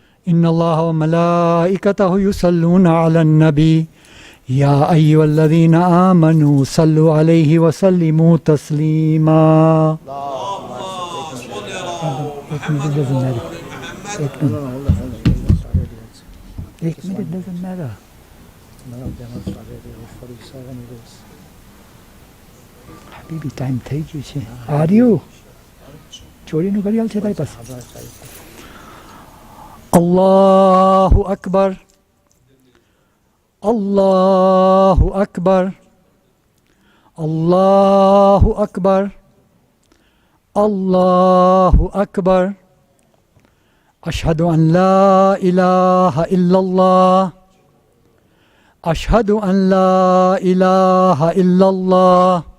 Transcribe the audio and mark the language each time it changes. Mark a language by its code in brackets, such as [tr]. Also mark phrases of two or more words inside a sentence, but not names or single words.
[ar] إن الله وملائكته يصلون على النبي يا أيها الذين آمنوا صلوا عليه وسلموا تسليما. [gu] حبيبي टाइम થઈ ગયું છે. આર્યું ચોરીનું ઘડિયાળ છે તારી પાસે? [ar] الله أكبر الله أكبر الله أكبر الله أكبر أشهد أن لا إله إلا الله أشهد أن لا إله إلا الله